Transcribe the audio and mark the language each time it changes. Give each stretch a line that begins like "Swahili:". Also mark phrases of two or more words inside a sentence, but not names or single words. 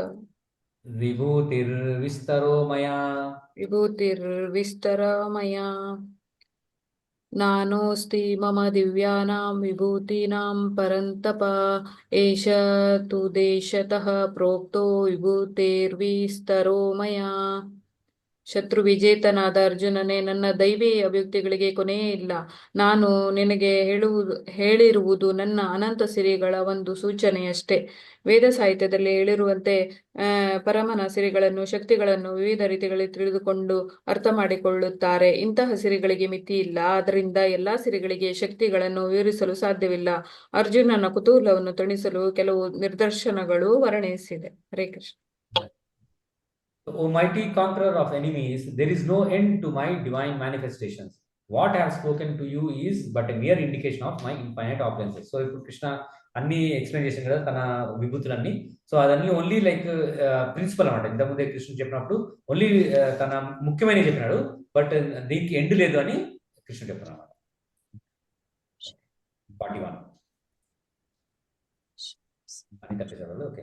Sanskrit: విభూతిర్విస్తరో మయా నానోస్తి మమ దివ్యానాం విభూతినాం పరంతప ఏష తు దేశతః ప్రోక్తో విభూతిర్విస్తరో మయా.
Kannada: ಶತ್ರು ವಿಜೇತನಾದ ಅರ್ಜುನನೇ, ನನ್ನ ದೈವಿ ಅಭಿವ್ಯಕ್ತಿಗಳಿಗೆ ಕೊನೆಯೇ ಇಲ್ಲ. ನಾನು ನಿನಗೆ ಹೇಳಿರುವುದು ನನ್ನ ಅನಂತ ಸಿರಿಗಳ ಒಂದು ಸೂಚನೆಯಷ್ಟೇ. ವೇದ ಸಾಹಿತ್ಯದಲ್ಲಿ ಹೇಳಿರುವಂತೆ ಪರಮನ ಸಿರಿಗಳನ್ನು, ಶಕ್ತಿಗಳನ್ನು ವಿವಿಧ ರೀತಿಗಳಲ್ಲಿ ತಿಳಿದುಕೊಂಡು ಅರ್ಥ ಮಾಡಿಕೊಳ್ಳುತ್ತಾರೆ. ಇಂತಹ ಸಿರಿಗಳಿಗೆ ಮಿತಿ ಇಲ್ಲ. ಆದ್ದರಿಂದ ಎಲ್ಲಾ ಸಿರಿಗಳಿಗೆ ಶಕ್ತಿಗಳನ್ನು ವಿವರಿಸಲು ಸಾಧ್ಯವಿಲ್ಲ. ಅರ್ಜುನನ ಕುತೂಹಲವನ್ನು ತಣಿಸಲು ಕೆಲವು ನಿದರ್ಶನಗಳು ವರ್ಣಿಸಿದೆ. ಹರೇ ಕೃಷ್ಣ.
English: O mighty conqueror of enemies, there is no end to my divine manifestations. What I have spoken to you is but a mere indication of my infinite opulences.
Telugu: So ఇప్పుడు కృష్ణ అన్ని ఎక్స్ప్లెయిన్ చేసిన కదా తన విభూతులన్నీ. సో అదన్నీ
English: only like principle
Telugu: అనమాట. ఇంతకుముందే కృష్ణుడు చెప్పినప్పుడు ఓన్లీ తన ముఖ్యమైన చెప్పినాడు, బట్ దీనికి ఎండ్ లేదు అని కృష్ణుడు చెప్తున్నాడు అనమాట. 41 అని కట్టేసారు. ఓకే.